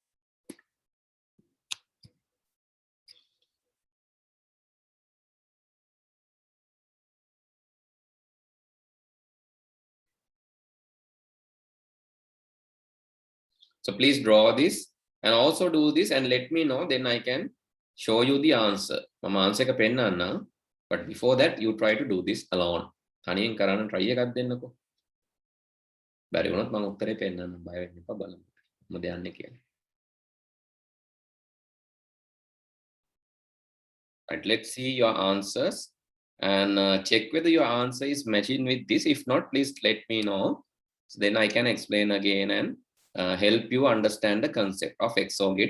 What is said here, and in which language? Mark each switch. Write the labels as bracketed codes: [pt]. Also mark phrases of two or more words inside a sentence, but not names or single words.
[en] So please draw this and also do this and let me know, then I can show you the answer. [si] මම answer එක පෙන්නන්නම්. [en] But before that, you try to do this alone. [si] තනියෙන් කරන්න try එකක් දෙන්නකෝ. බැරි වුණොත් මම උත්තරේ පෙන්නන්න බය වෙන්න එපා බලමු. මොකද යන්නේ කියලා. [en] Right, let's see your answers and check whether your answer is matching with this. If not, please let me know. So then I can explain again and help you understand the concept of XOR gate.